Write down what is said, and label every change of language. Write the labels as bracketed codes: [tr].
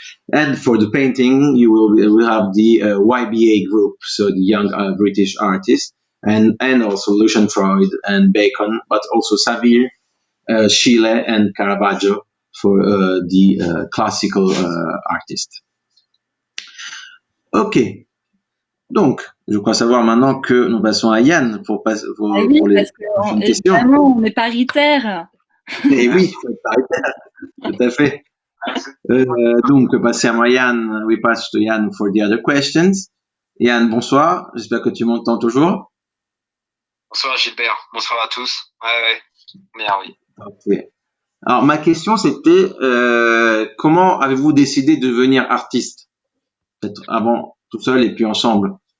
[en] And for the painting, you will have the YBA group, so the Young British Artists, and also Lucian Freud and Bacon, but also Saville, Schiele, and Caravaggio for the classical artists. [fr] Ok, donc je crois savoir maintenant que nous passons à Yann pour les prochaines questions. Évidemment, on est paritaire. Et oui, paritaire, tout à fait. [it] Donc, passiamo a Yann. [en] We pass to Yann for the other questions. [fr] Yann, bonsoir. J'espère que tu m'entends toujours. Bonsoir Gilbert. Bonsoir à tous. Ouais. Bien, oui. [en] Okay. [fr] Alors, ma question, c'était comment avez-vous décidé de devenir artiste? Peut-être avant tout seul et puis ensemble.